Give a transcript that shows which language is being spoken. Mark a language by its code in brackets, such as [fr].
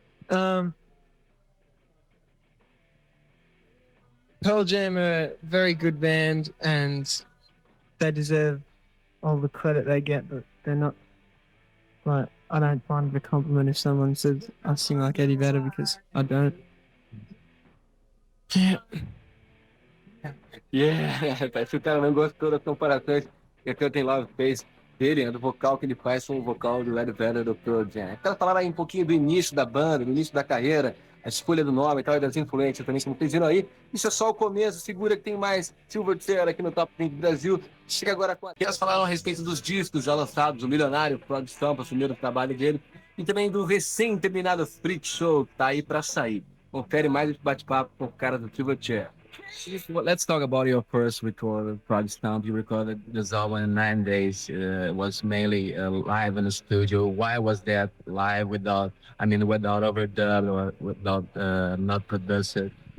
[en] Um, Pearl Jam are a very good band, and they deserve all the credit they get, but they're not, like, I don't find it a compliment if someone says I sing like Eddie Vedder, because I don't. Yeah. [pt] Yeah, parece que o cara não gostou das comparações que a Curtin Love fez dele, né, do vocal que ele faz com o vocal do Eddie Vedder do Pearl Jam. Eu quero falar aí um pouquinho do início da banda, do início da carreira, a escolha do nome e tal, e das influências também, que vocês viram aí. Isso é só o começo, segura que tem mais Silverchair aqui no Top 20 Brasil. Chega agora com... Elas falaram a respeito dos discos já lançados, o Milionário, Frogstomp, o primeiro trabalho dele, e também do recém-terminado Freak Show, que tá aí pra sair. Confere mais esse bate-papo com o cara do Silverchair. [en] Well, let's talk about your first record, Frogstomp. You recorded this album in 9 days. It was mainly live in the studio. Why was that live without, I mean, without overdub or without not produced?